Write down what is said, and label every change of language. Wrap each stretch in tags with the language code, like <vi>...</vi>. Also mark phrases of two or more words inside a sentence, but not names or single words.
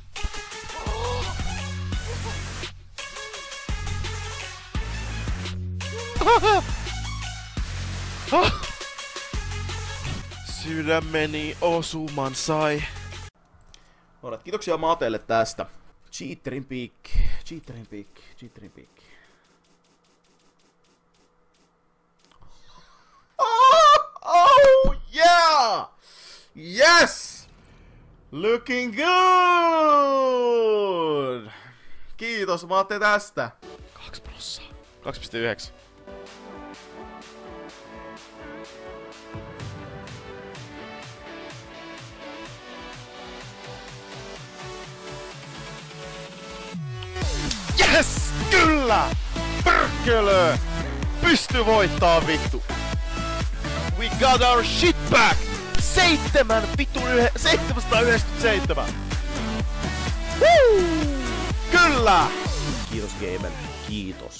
<fi>Sydämeni osuman sai. Alright, kiitoksia Mateelle tästä.</fi> <en>Cheaterin pick. Oh yeah! Yes! Looking good!</en> <fi>Kiitos Mate tästä. 2%. 2,9. Yes! Kyllä! Perkele! Pysty voittaa vittu!</fi> <en>We got our shit back! 797! Woo!</en> <fi>Kyllä! Kiitos Gamen, kiitos.</fi>